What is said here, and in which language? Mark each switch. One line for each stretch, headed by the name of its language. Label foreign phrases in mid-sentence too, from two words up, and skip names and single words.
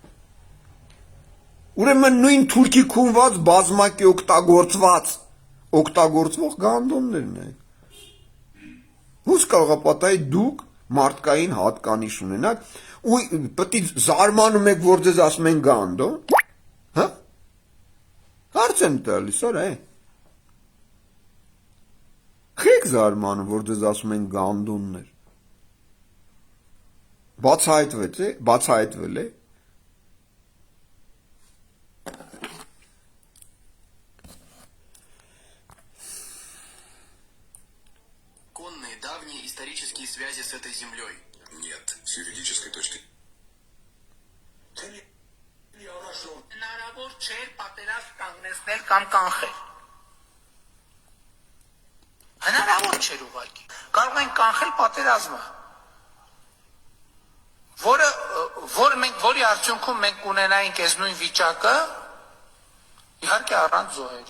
Armenian: Ուրեմն նույն թուրքի քունված բազմակի օգտագործվող գանդոններն եք։ Ոնց կարող է պատահի դուք մարդկային հատկանիշ ունենաք ու պետք է զարմանում եք, որ ձեզ ասում են գանդոն, հա։ Հարց եմ տալիս, արա է։ Խեք զարմանում, որ ձեզ ասում են գանդոններ։ Բացահայտվել է։
Russian: Конные давние исторические связи с этой землей. Нет, с юридической точки.
Armenian: Հնարավոր չէր պատերազմ կանգնեցնել կամ կանխել։ Հնարավոր չէր ուղղակի։ Կարող են կանխել պատերազմը, որի արդյունքում մենք ունենայինք այս նույն վիճակը, իհարկե առանց զոհերի։